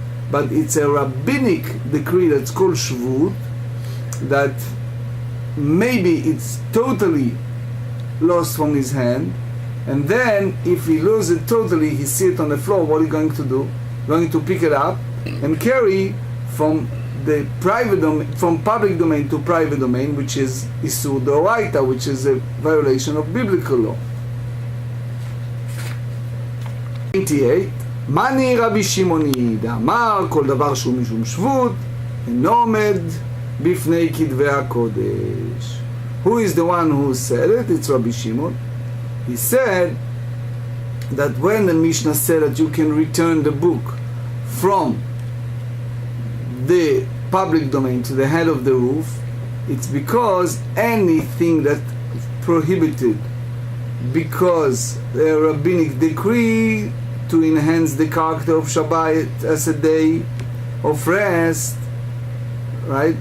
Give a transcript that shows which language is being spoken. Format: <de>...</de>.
<en>But it's a rabbinic decree that's called shvut, that maybe it's totally lost from his hand, and then if he loses it totally, he sees it on the floor, what are you going to do? Going to pick it up and carry from the private domain, from public domain to private domain, which is Isur D'Oraita, which is a violation of biblical law. 28.</en> <he>Mani Rabbi Shimoni דאמר כל דבר שהוא משום שבות אינו עומד בפני כתבי הקודש.</he> <en>Who is the one who said it? It's Rabbi Shimon. He said that when the Mishnah said that you can return the book from the public domain to the head of the roof, it's because anything that prohibited because the rabbinic decree to enhance the character of Shabbat as a day of rest, right?</en>